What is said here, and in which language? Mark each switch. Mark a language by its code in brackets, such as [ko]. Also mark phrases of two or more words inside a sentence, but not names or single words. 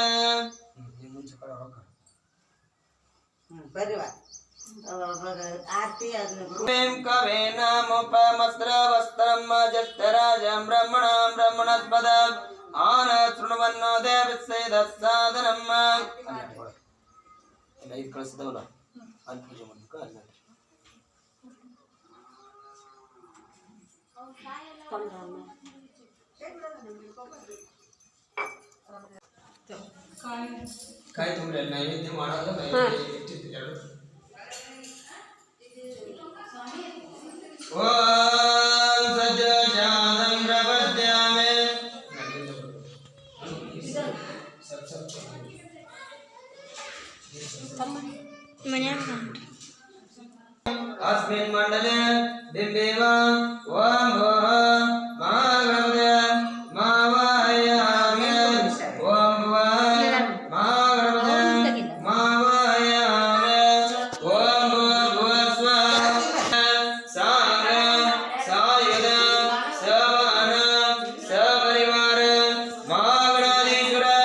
[sa] कवे नामोपमस्त्रवस्त्रं ज्येष्ठराजं ब्रह्मणस्पद आन शृण्वन्नो देवस्येदस्सादनम् [kn] ಇದು ಕಳಿಸಿದವಲ್ಲ ಅಲ್ಲಿ ಪೂಜೆ ಮಾಡಬೇಕು ಅಲ್ಲಿ ಕಾಯಿ ತೊಗೊಂಡ್ರೆ ನೈವೇದ್ಯ ಮಾಡೋದು ನೈವೇದ್ಯ ಇಟ್ಟಿದ್ದು ಎರಡು [sa] ಓಂ ಸಜ್ಜಾನಂ ಪ್ರಪದ್ಯಾಮಿ अस्मिन् मण्डले बिम्बिवान् ॐ भोः महागणपते मावाहयामि ॐ भुवः महागणपते मावाहयामि ॐ भुवः स्वः साङ्गं सायुधं सवाहनं सपरिवारं महागणाधीश्वर